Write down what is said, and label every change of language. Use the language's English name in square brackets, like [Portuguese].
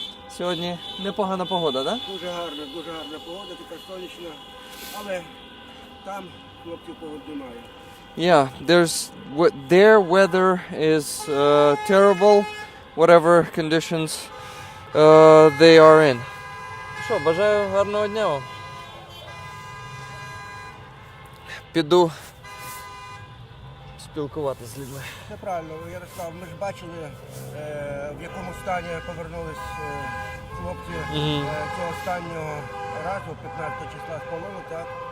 [Ukrainian] Сьогодні непогана погода, так? Дуже гарна погода, така сонячна, але там хлопців погоди немає. [English] Yeah, their weather is terrible, whatever conditions they are in. [Ukrainian] Що, бажаю гарного дня вам. Піду спілкуватися з людьми. Це правильно, Ярослав, ми ж бачили, в якому стані повернулись хлопці цього останнього разу, 15 числа з полону, так?